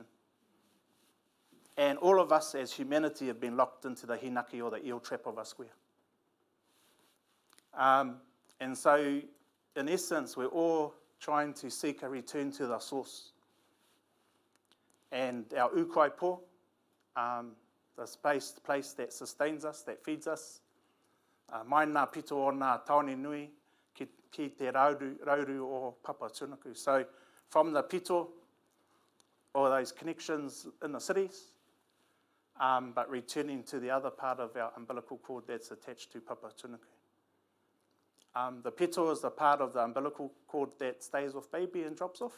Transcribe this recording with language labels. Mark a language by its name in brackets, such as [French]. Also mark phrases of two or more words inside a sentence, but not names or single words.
[English] And all of us as humanity have been locked into the hinaki or the eel trap of a square. And so, in essence, we're all trying to seek a return to the source. And our ukaipo, the place that sustains us, that feeds us, [Māori] mai nā pito o nā taone nui, ki te rauru o papa tunuku. [English] So from the pito, or those connections in the cities, but returning to the other part of our umbilical cord that's attached to papa tunuku. The pito is the part of the umbilical cord that stays with baby and drops off.